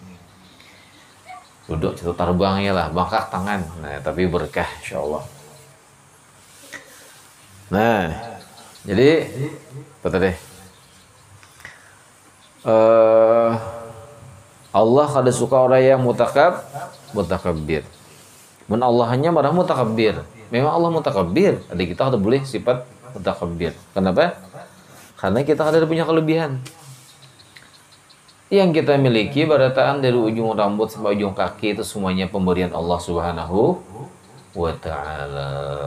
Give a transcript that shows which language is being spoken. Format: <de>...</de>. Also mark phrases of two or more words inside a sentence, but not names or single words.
<bjn>Duduk situ terbangnya lah, bangkak tangan.</bjn> <id>Nah, tapi berkah insyaallah. Nah, jadi apa deh?</id> <bjn>Allah kada suka orang yang mutakabbir.</bjn> <id>Men Allah hanya marah mutakabbir. Memang Allah mutakabbir.</id> <bjn>Adik kita kada boleh sifat mutakabbir. Kenapa? Karena kita kada punya kelebihan. Yang kita miliki barataan dari ujung rambut sampai ujung kaki itu semuanya pemberian Allah</bjn> <ar>Subhanahu wa taala.</ar>